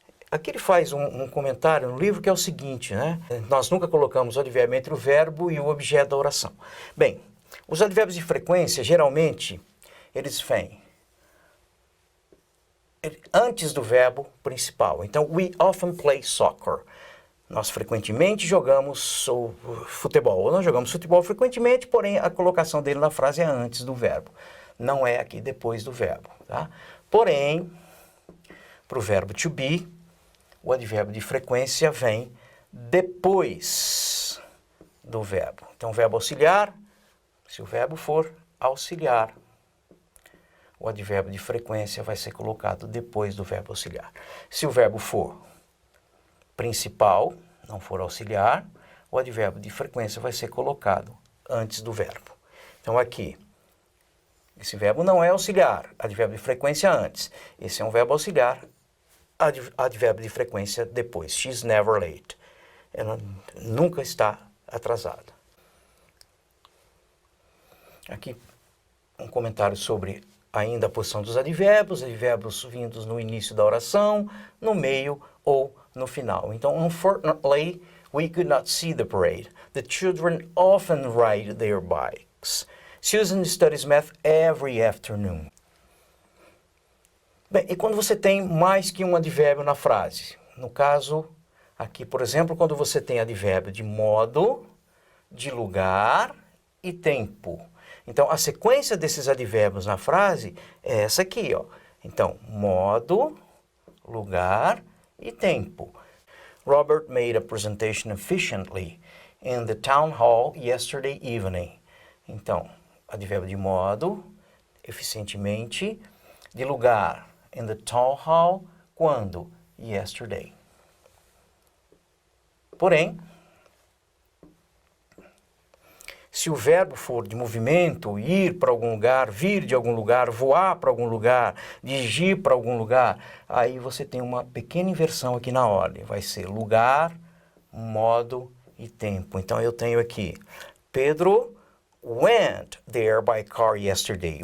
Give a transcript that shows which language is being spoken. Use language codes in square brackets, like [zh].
[pt] Aqui ele faz um comentário no livro que é o seguinte, né? Nós nunca colocamos o advérbio entre o verbo e o objeto da oração. Bem, os advérbios de frequência, geralmente, eles vêm antes do verbo principal. [en] Então, we often play soccer. [pt] Nós frequentemente jogamos futebol. Nós jogamos futebol frequentemente, porém a colocação dele na frase é antes do verbo. Não é aqui depois do verbo, tá? Porém, para o verbo to be, o advérbio de frequência vem depois do verbo. Então, verbo auxiliar, se o verbo for auxiliar, o advérbio de frequência vai ser colocado depois do verbo auxiliar. Se o verbo for principal, não for auxiliar, o advérbio de frequência vai ser colocado antes do verbo. Então, aqui, esse verbo não é auxiliar, advérbio de frequência antes. Esse é um verbo auxiliar, advérbio de frequência depois. [en] She's never late. [pt] Ela nunca está atrasada. Aqui um comentário sobre ainda a posição dos advérbios vindos no início da oração, no meio ou no final. [en] Então, unfortunately, we could not see the parade. The children often ride their bikes. Susan studies math every afternoon. [pt] Bem, e quando você tem mais que um advérbio na frase? No caso, aqui, por exemplo, quando você tem advérbio de modo, de lugar e tempo. Então, a sequência desses advérbios na frase é essa aqui, ó. Então, modo, lugar e tempo. [en] Robert made a presentation efficiently in the town hall yesterday evening. [pt] Então, advérbio de modo, eficientemente, de lugar, [en] in the town hall, [pt] quando? Yesterday. Porém, se o verbo for de movimento, ir para algum lugar, vir de algum lugar, voar para algum lugar, dirigir para algum lugar, aí você tem uma pequena inversão aqui na ordem. Vai ser lugar, modo e tempo. Então, eu tenho aqui, [en] Pedro went there by car yesterday.